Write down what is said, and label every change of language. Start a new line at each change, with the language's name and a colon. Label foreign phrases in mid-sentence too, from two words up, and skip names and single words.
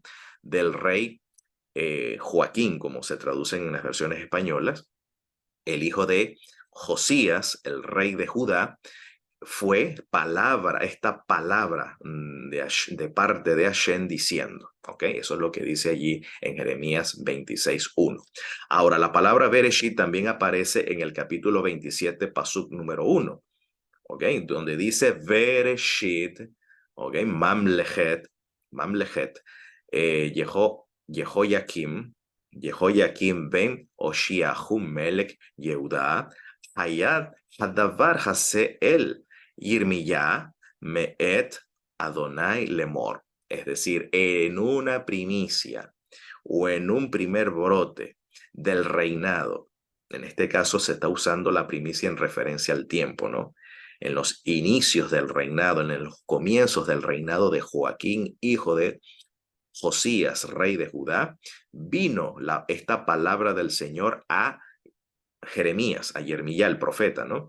Spanish: Del rey Joaquín, como se traducen en las versiones españolas, el hijo de Josías, el rey de Judá, fue esta palabra de parte de Hashem diciendo, ¿ok? Eso es lo que dice allí en Jeremías 26:1. Ahora, la palabra Bereshit también aparece en el capítulo 27, pasuk número 1, ¿ok? Donde dice Bereshit, ¿ok?
Hebrew: ממלכת יהויקים יהויקים בן יאשיהו מלך יהודה היה הדבר הזה אל ירמיה מאת ה' לאמר.
Spanish: Es decir, en una primicia o en un primer brote del reinado. En este caso se está usando la primicia en referencia al tiempo, ¿no? En los inicios del reinado, en los comienzos del reinado de Joaquín, hijo de Josías, rey de Judá, vino esta palabra del Señor a Jeremías, a Jeremías el profeta, ¿no?